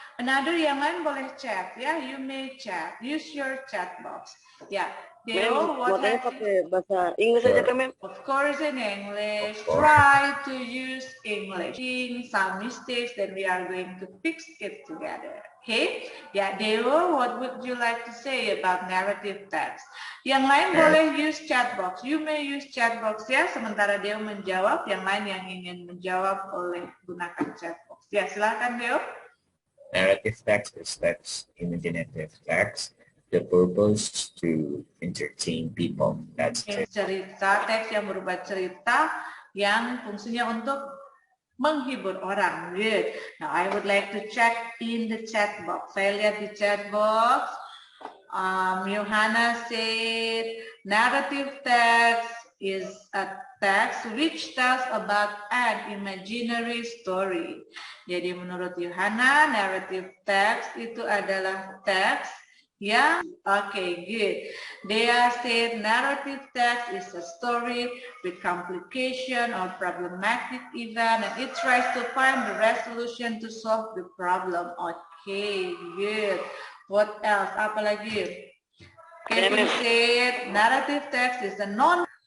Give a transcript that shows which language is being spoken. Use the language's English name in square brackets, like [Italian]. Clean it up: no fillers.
[Indonesian] Another yang lain boleh chat, ya. [English] You may chat. Use your chat box. Ya, Deo, what have [Indonesian] pakai bahasa Inggris aja kan, Mem? [English] Of course, in English. Try to use English. Some mistakes, then we are going to fix it together. Okay? Ya, Deo, what would you like to say about narrative text? [Indonesian] Yang lain boleh [English] use chat box. You may use chat box [Indonesian] ya. Sementara Deo menjawab, yang lain yang ingin menjawab boleh gunakan chat box. Ya, silakan Deo. [English] Narrative text is text, imaginative text. The purpose to entertain people. That's it. [Indonesian] Cerita, teks yang berupa cerita yang fungsinya untuk menghibur orang. Good. [English] Now I would like to check in the chat box. [Indonesian] Saya lihat di chat box. [English] Johanna said narrative text is a text which tells about an imaginary story. [Indonesian] Jadi menurut Johanna, narrative text itu adalah teks yang okay, good. [English] Dea said narrative text is a story with complication or problematic event and it tries to find the resolution to solve the problem. Okay, good. What else? [Indonesian] Apa lagi? [English] Kevin said narrative text is a non.